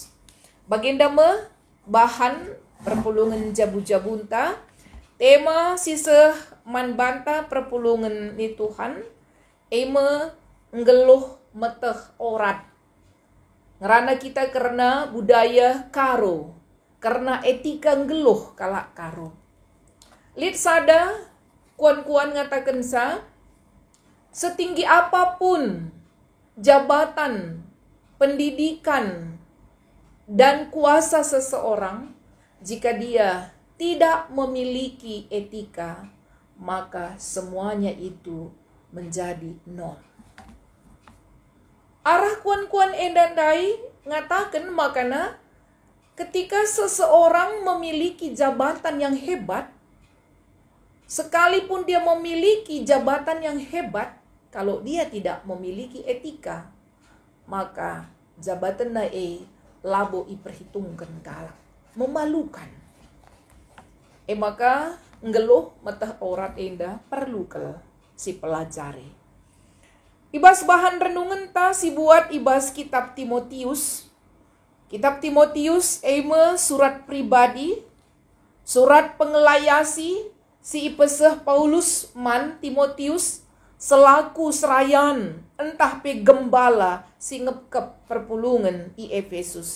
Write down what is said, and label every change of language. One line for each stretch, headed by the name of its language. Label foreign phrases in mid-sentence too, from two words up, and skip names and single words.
Batak Karo: Baginda me bahan perpulungan jabu-jabunta, tema siseh man banta perpulungan ni Tuhan, eme ngeluh meteh orat. Ngerana kita karena budaya karo, karena etika ngeluh kalak karo. Lid sada, kuan-kuan ngatakan sa,
Indonesian: setinggi apapun jabatan, pendidikan, dan kuasa seseorang, jika dia tidak memiliki etika, maka semuanya itu menjadi nol.
Batak Karo: Arah kuan-kuan endandai ngatakan makana
Indonesian: ketika seseorang memiliki jabatan yang hebat, sekalipun dia memiliki jabatan yang hebat, kalau dia tidak memiliki etika,
Batak Karo: maka jabatan nae labo iperhitungkan kalah,
Indonesian: memalukan.
Batak Karo: Maka ngeluh matah orat enda perlu ke si pelajari. Ibas bahan renungan ta si buat ibas kitab Timotius. Kitab Timotius surat pribadi, surat pengelayasi si ipeseh Paulus man Timotius selaku serayan entah pe gembala si ngepkep perpulungan i Efesus.